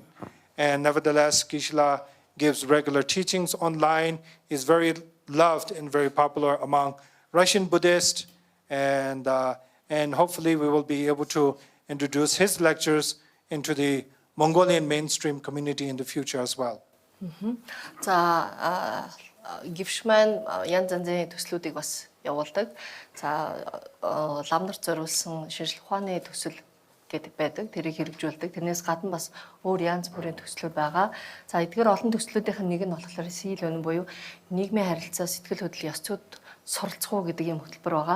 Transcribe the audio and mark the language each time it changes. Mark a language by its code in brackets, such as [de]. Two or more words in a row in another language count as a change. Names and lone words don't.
[en] And nevertheless, Geshe gives regular teachings online, is very loved and very popular among Russian Buddhists. And hopefully we will be able to introduce his lectures into the Mongolian mainstream community in the future as well. [mn] За Geshe маань янз янзын төслүүдийг бас явуулдаг. За ламнарт зориулсан шинжлэх ухааны төсөл гэдэг байдаг. Тэрийг хэрэгжүүлдэг. Тэрнээс гадна бас өөр янз бүрийн төслүүд байгаа. За эдгээр олон төслүүдийнх нь нэг нь болохоор seal өнө буюу нийгмийн харилцаа, сэтгэл хөдлөл, ёс зүйд суралцах уу гэдэг юм хөтөлбөр байгаа.